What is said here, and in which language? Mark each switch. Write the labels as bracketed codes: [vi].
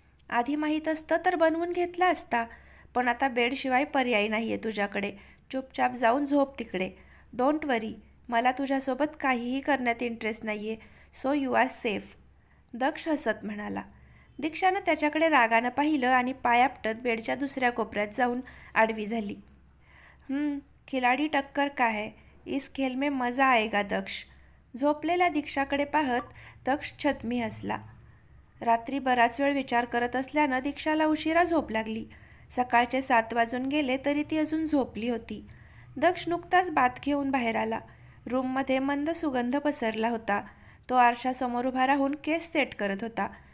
[mr] आधी माहीत असतं तर बनवून घेतला असता, पण आता बेडशिवाय पर्याय नाही आहे तुझ्याकडे. चुपचाप जाऊन झोप तिकडे. [en] don't worry, [mr] मला तुझ्यासोबत काहीही करण्यात इंटरेस्ट नाही आहे, [en] so you are safe, [mr] दक्ष हसत म्हणाला. दीक्षानं त्याच्याकडे रागानं पाहिलं आणि पाय आपटत बेडच्या दुसऱ्या कोपऱ्यात जाऊन आडवी झाली. [hi] खिलाडी टक्कर का है, इस खेल में मजा आएगा दक्ष. [mr] झोपलेल्या दीक्षाकडे पाहत दक्ष छद्मी हसला. रात्री बराच वेळ विचार करत असल्यानं दीक्षाला उशिरा झोप लागली. सकाळचे 7 वाजून गेले तरी ती अजून झोपली होती. दक्ष नुकताच बाथ घेऊन बाहेर आला. रूममध्ये मंद सुगंध पसरला होता. तो आरशासमोर उभा राहून केस सेट करत होता.